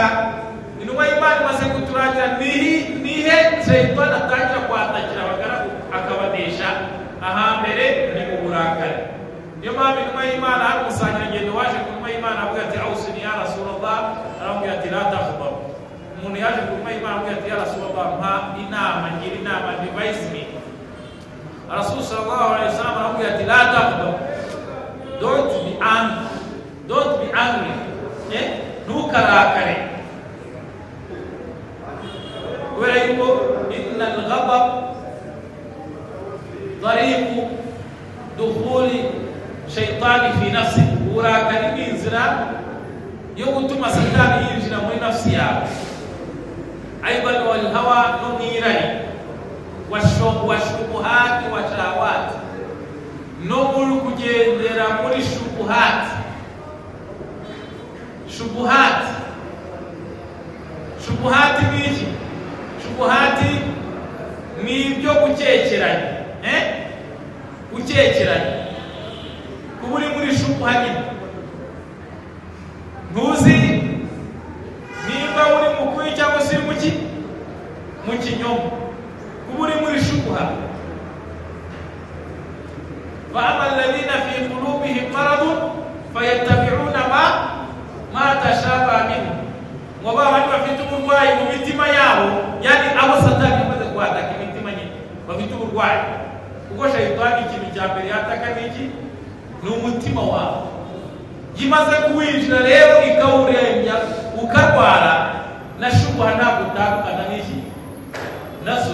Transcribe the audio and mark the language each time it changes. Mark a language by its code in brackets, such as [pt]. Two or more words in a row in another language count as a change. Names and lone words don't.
[rw] Intumwa y'Imana imaze kuturangira nihe shaitani atangira kwatakira abagaragu akabanesha. Ahambere ni uburakari. Niyo mpamvu intumwa y'Imana hari umusangirangendo waje ku ntumwa y'Imana avuga ati [ar] أوصني يا رسول الله, [rw] aramubwira ati [ar] لا تغضب. [rw] Umuntu yaje ku ntumwa y'Imana avuga ati [ar] يا رسول الله, [rw] mpa inama, ngira inama, [en] advise me. [rw] Rasul [ar] صلى الله عليه وسلم [rw] aramubwira ati [ar] لا تغضب, [en] don't be angry, [rw] ntukarakare. Kubera yuko [ar] إن الغضب طريق دخول الشيطان في النفس, [rw] uburakari ni inzira yo gutuma satani yinjira muri nafsi yawe. [ar] أيضا والهوى, [rw] no mwirari, [ar] والشبهات والشهوات, [rw] no muri kugendera muri shubuhati. Shubuhati ni iki? Shubuhati ni ibyo gukekeranya, gukekeranya. Kuba uri muri shubuha nyine, ntuzi nimba uri mu kuri cyangwa se mu kinyoma. Kuba uri muri shubuha. [ar] فأما الذين في قلوبهم مرض فيتبعون ما تشابه منه, [rw] ngo babandi bafite uburwayi mu mitima yabo, yani abo satani amaze kwataka imitima nyine bafite uburwayi. Kuko shaitani ikintu cya mbere yataka n'iki? Ni umutima wawe. Yimaze kuwinjira rero ikawurembya ukarwara, na shubuha ntabwo utandukana n'iki nazo.